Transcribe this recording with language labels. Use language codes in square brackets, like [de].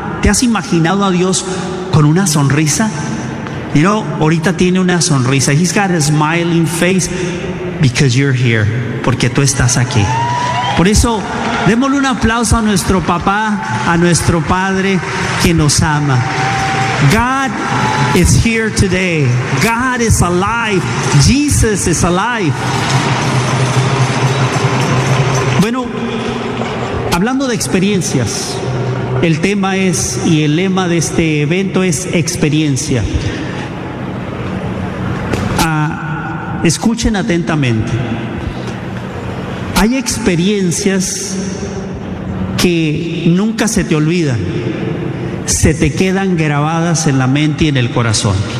[es] ¿Te has imaginado a Dios con una sonrisa? [en] You know, [es] ahorita tiene una sonrisa. [en] He's got a smiling face because you're here. [es] Porque tú estás aquí. Por eso, démosle un aplauso a nuestro papá, a nuestro padre que nos ama. [en] God is here today. God is alive. Jesus is alive. [es] Hablando de experiencias, el tema es y el lema de este evento es experiencia. Escuchen atentamente. Hay experiencias que nunca se te olvidan, se te quedan grabadas en la mente y en el corazón.